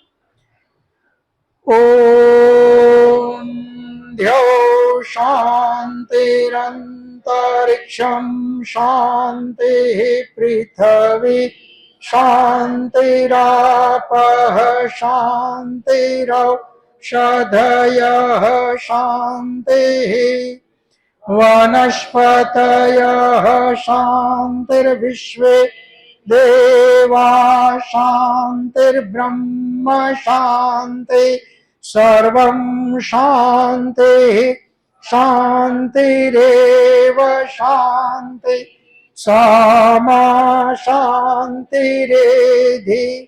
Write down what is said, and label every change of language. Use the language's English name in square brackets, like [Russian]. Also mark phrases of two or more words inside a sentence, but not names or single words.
[Sanskrit] ઓમ ધ્યો શાંતિરંતરિક્ષમ શાંતિ પૃથ્વી શાંતિરાપઃ શાંતિરૌષધયઃ શાંતિः वनस्पतयः शान्तिर्विश्वे देवा शान्तिर्ब्रह्म शान्ति सर्वं शान्तिः शान्तिरेव शान्ति सामा शान्तिरेधि.